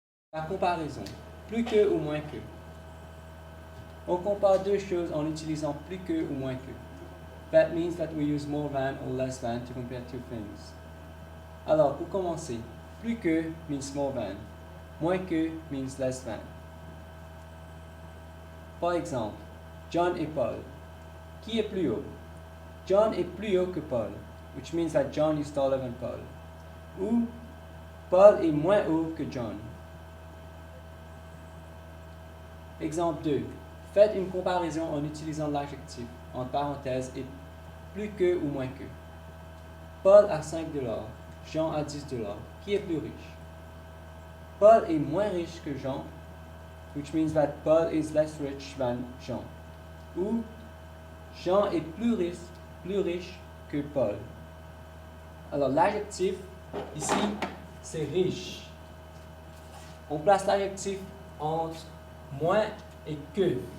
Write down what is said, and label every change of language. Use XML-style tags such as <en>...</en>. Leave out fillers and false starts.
<fr>La comparaison, plus que ou moins que. On compare deux choses en utilisant plus que ou moins que.</fr> <en>That means that we use more than or less than to compare two things.</en> <fr>Alors, pour commencer, plus que</fr> <en>means more than.</en> <fr>Moins que</fr> <en>means less than.</en> <fr>Par exemple, John et Paul. Qui est plus haut? John est plus haut que Paul,</fr> <en>which means that John is taller than Paul.</en> <fr>Ou Paul est moins haut que John. Exemple 2. Faites une comparaison en utilisant l'adjectif, entre parenthèses, et plus que ou moins que. Paul a 5 $, Jean a 10 $. Qui est plus riche? Paul est moins riche que Jean,</fr> <en>which means that Paul is less rich than Jean.</en> <fr>Ou Jean est plus riche que Paul. Alors l'adjectif, ici, c'est riche. On place l'adjectif entre moins et que.</fr>